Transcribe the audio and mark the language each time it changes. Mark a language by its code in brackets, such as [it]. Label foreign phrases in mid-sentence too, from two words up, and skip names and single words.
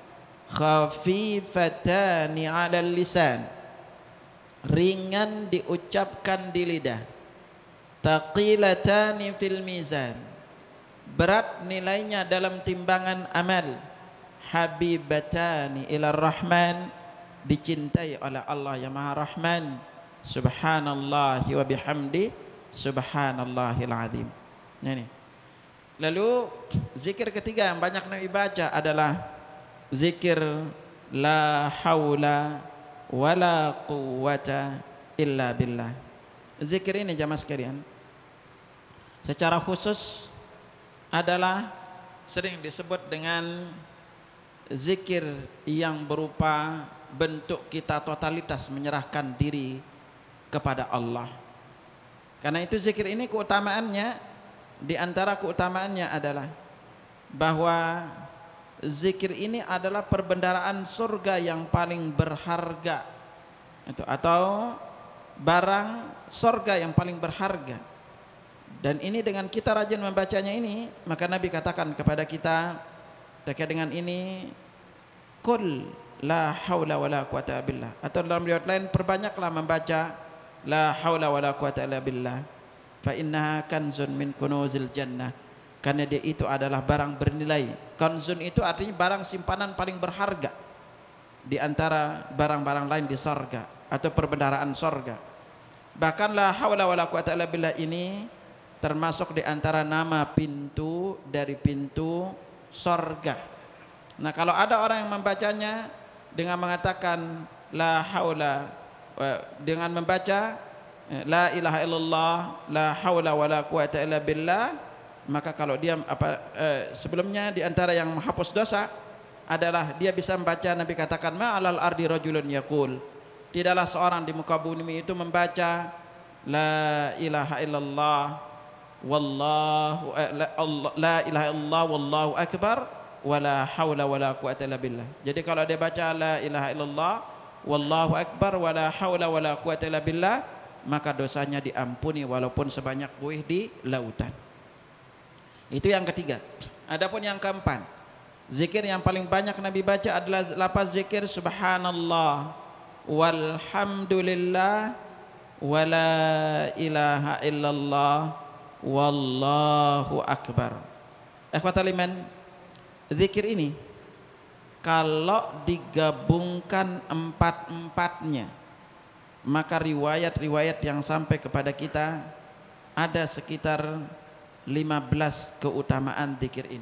[ar] خفيفتان على اللسان, [id] ringan diucapkan di lidah, [ar] ثقيلتان في الميزان, [id] berat nilainya dalam timbangan amal, [ar] حبيبتان إلى الرحمن, [id] dicintai oleh Allah yang Maha Rahman, [ar] سبحان الله وبحمده سبحان الله العظيم. [id] Ini. Lalu zikir ketiga yang banyak Nabi baca adalah zikir [ar] لا حول ولا قوة إلا بالله. [id] Zikir ini jamaah sekalian secara khusus adalah sering disebut dengan zikir yang berupa bentuk kita totalitas menyerahkan diri kepada Allah. Karena itu zikir ini keutamaannya, di antara keutamaannya adalah bahwa zikir ini adalah perbendaharaan surga yang paling berharga, itu atau barang surga yang paling berharga. Dan ini dengan kita rajin membacanya ini, maka Nabi katakan kepada kita terkait dengan ini, [ar] قل لا حول ولا قوة بالله, [id] atau dalam riwayat lain perbanyaklah membaca [ar] لا حول ولا قوة إلا بالله, فإنها كنز من كنوز الجنة, [id] karena dia itu adalah barang bernilai. Kanzun itu artinya barang simpanan paling berharga di antara barang-barang lain di sorga atau perbendaharaan sorga. Bahkan [ar] لا حول ولا قوة إلا بالله [id] ini termasuk di antara nama pintu dari pintu sorga. Nah, kalau ada orang yang membacanya dengan mengatakan [ar] لا حول, [id] dengan membaca [ar] لا إله إلا الله لا حول ولا قوة إلا بالله, [id] maka kalau dia sebelumnya di antara yang menghapus dosa adalah dia bisa membaca, Nabi katakan [ar] ما على الأرض رجل يقول, [id] tidaklah seorang di muka bumi itu membaca [ar] لا إله إلا الله والله لا إله إلا الله والله أكبر ولا حول ولا قوة إلا بالله. [id] Jadi kalau dia baca [ar] لا إله إلا الله والله أكبر ولا حول ولا قوة إلا بالله, [id] maka dosanya diampuni walaupun sebanyak buih di lautan. Itu yang ketiga. Adapun yang keempat, zikir yang paling banyak Nabi baca adalah lafaz zikir [ar] سبحان الله والحمد لله ولا إله إلا الله والله أكبر. إخوة الإيمان, [id] zikir ini kalau digabungkan empat-empatnya, maka riwayat-riwayat yang sampai kepada kita ada sekitar 15 keutamaan zikir ini.